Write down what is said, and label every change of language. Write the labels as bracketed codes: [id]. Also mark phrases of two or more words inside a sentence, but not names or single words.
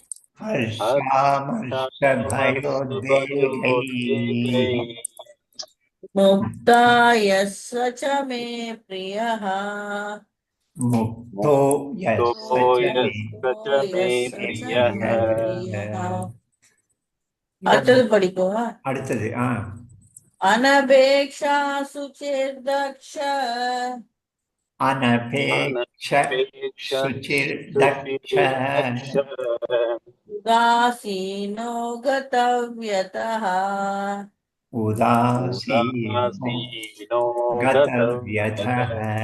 [sa] हर्षामर्षभयोद्वेगैः मुक्ता यः स च मे प्रियः मुक्तो यः स च मे प्रियः. [ta] அடுத்தது படிக்கவா? அடுத்தது [sa] अनपेक्षा सुचिर्दक्ष अनपेक्ष शुचिर्दक्ष उदासीनो गतव्यतः उदासीनो गतव्यथः